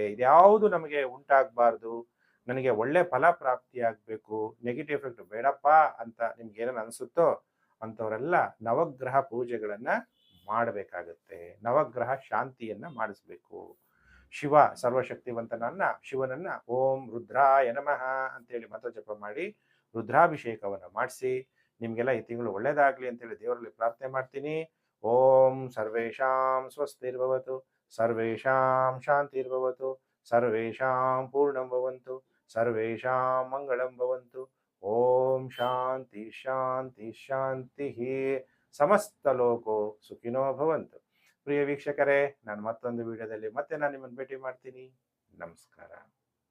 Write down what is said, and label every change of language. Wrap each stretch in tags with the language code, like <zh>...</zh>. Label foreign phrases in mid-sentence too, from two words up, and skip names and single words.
<kn>ಇದ್ಯಾವುದು ನಮಗೆ ಉಂಟಾಗಬಾರ್ದು, ನನಗೆ ಒಳ್ಳೆ ಫಲ ಪ್ರಾಪ್ತಿಯಾಗಬೇಕು,</kn> <en>negative effect</en> <kn>ಬೇಡಪ್ಪ ಅಂತ ನಿಮ್ಗೆ ಏನೇನು ಅನಿಸುತ್ತೋ ಅಂಥವರೆಲ್ಲ ನವಗ್ರಹ ಪೂಜೆಗಳನ್ನ ಮಾಡಬೇಕಾಗತ್ತೆ, ನವಗ್ರಹ ಶಾಂತಿಯನ್ನ ಮಾಡಿಸ್ಬೇಕು. ಶಿವ ಶಿವನನ್ನ</kn> <sa>ಓಂ ರುದ್ರಾಯ ನಮಃ</sa> <kn>ಅಂತೇಳಿ ಮಂತ್ರ ಜಪ ಮಾಡಿ ರುದ್ರಾಭಿಷೇಕವನ್ನ ಮಾಡಿಸಿ ನಿಮ್ಗೆಲ್ಲ ಈ ತಿಂಗಳು ಒಳ್ಳೇದಾಗ್ಲಿ ಅಂತೇಳಿ ದೇವರಲ್ಲಿ ಪ್ರಾರ್ಥನೆ ಮಾಡ್ತೀನಿ.</kn> <sa>ಓಂ ಸರ್ವೇಷಾಂ ಸ್ವಸ್ತಿರ್ಭವತು, ಸರ್ವೇಷಾಂ ಶಾಂತಿರ್ಭವತು, ಸರ್ವೇಷಾಂ ಪೂರ್ಣಂ ಭವಂತು, ಸರ್ವೇಷಾಂ ಮಂಗಳಂ ಭವಂತು. ಓಂ ಶಾಂತಿ ಶಾಂತಿ ಶಾಂತಿ. ಸಮಸ್ತ ಲೋಕೋ ಸುಖಿನೋ ಭವಂತು.</sa> <kn>ಪ್ರಿಯ ವೀಕ್ಷಕರೇ, ನಾನು ಮತ್ತೊಂದು ವಿಡಿಯೋದಲ್ಲಿ ಮತ್ತೆ ನಾನು ನಿಮ್ಮನ್ನು ಭೇಟಿ ಮಾಡ್ತೀನಿ. ನಮಸ್ಕಾರ.</kn>